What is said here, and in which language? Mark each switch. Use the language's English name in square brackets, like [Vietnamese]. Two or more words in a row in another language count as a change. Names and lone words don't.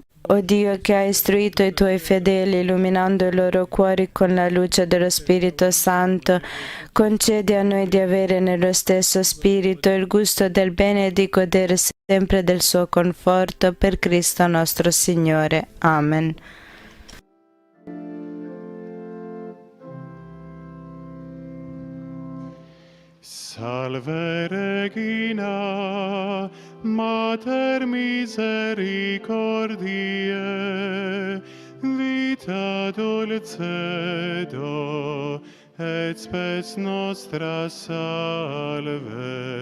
[Italian] O Dio, che hai istruito i tuoi fedeli illuminando i loro cuori con la luce dello Spirito Santo, concedi a noi di avere nello stesso Spirito il gusto del bene e di godere sempre del suo conforto, per Cristo nostro Signore. Amen. [Latin] Salve Regina, Mater misericordiae, vita dulcedo, et spes nostra salve.